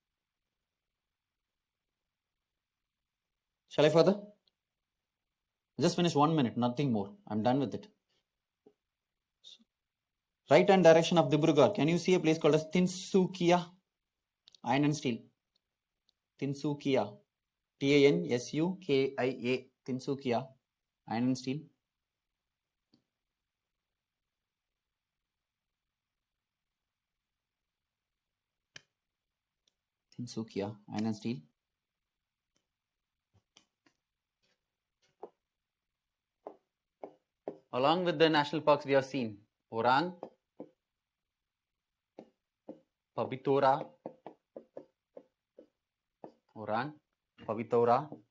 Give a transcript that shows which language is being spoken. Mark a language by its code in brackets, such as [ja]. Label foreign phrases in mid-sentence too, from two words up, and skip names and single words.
[en] Shall I further? Just finish 1 minute, nothing more. I'm done with it. Right hand direction of Dibrugarh. Can you see a place called as Tinsukia? Iron and steel. Tinsukia. Tansukia. Tinsukia. Iron and steel. Tinsukia. Iron and steel. Along with the national parks we have seen Orang, Pabitora, Orang, Pabitora.